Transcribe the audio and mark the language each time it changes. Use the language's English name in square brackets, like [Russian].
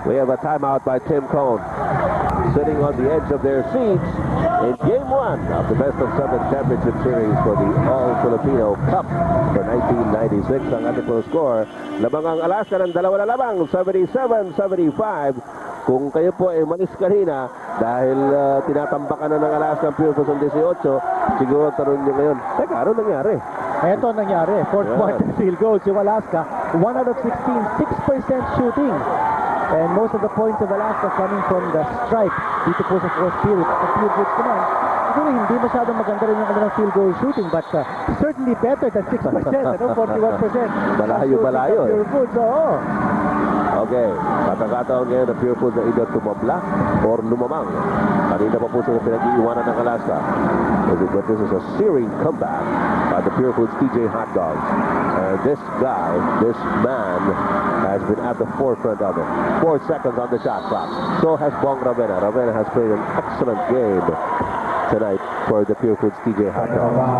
[English] We have a timeout by Tim Cone. Sitting on the edge of their seats in Game 1 of the Best-of-7 Championship Series for the All-Filipino Cup for 1996. [Filipino] Ang ating score, labang ang Alaska ng 2 na lamang, 77-75. Kung kayo po ay manis kanina dahil tinatambakan na ng Alaska ang Purefoods ng 18, siguro ang tanong nyo ngayon, teka, ano nangyari? Ito nangyari. [English] Fourth quarter field goals yung Alaska. 1 out of 16, 6% shooting. And most of the points of Alaska coming from the stripe [Filipino] dito po sa [English] fourth period. At the field goals [Filipino] naman, siguro hindi masyadong maganda rin yung kanilang [English] field goal shooting, but certainly better than 6%, 41%. [Filipino] Malayo. Oo. Okay, pagkakataon ngayon ng Purefoods na either tumabla or lumamang. Kanina pa po sila pinag-iiwanan ng Alaska. [English] But this is a searing comeback by the Purefoods TJ Hot Dogs. And this man has been at the forefront of it. 4 seconds on the shot clock. So has Bong Ravena. Ravena has played an excellent game tonight for the Purefoods TJ Hot Dogs.